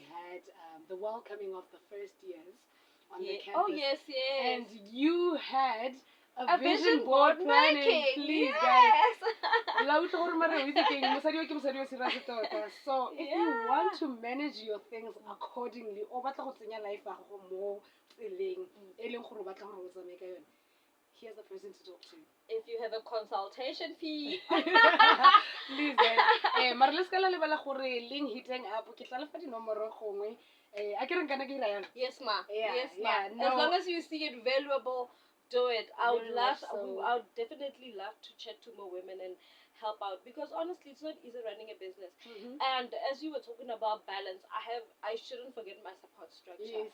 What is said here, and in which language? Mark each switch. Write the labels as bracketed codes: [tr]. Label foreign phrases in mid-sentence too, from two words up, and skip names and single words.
[en] we had the welcoming of the first years on the Yeah. campus. Oh, yes, yes. And you had a vision board board planning. making. Please, Yes. guys. So if you Yeah. want to manage your things accordingly, [tn] o batla go tsenya life ya gago mo tseleng e leng gore o batla gore o tsamaye ka yone, [en] here's the person to talk to. If you have a consultation fee. Please, guys. [tn] Mara le ska la lebala gore link hiteng up ke tla le fa dinomoro gongwe a ke reng kana ke ira yana. [en] Yes, ma. Yeah, Yes, ma. yeah, no. As long as you see it valuable, do it. I would Very love, much so. I would definitely love to chat to more women and help out, because honestly, it's not easy running a business. And as you were talking about balance, I shouldn't forget my support structure, Yes.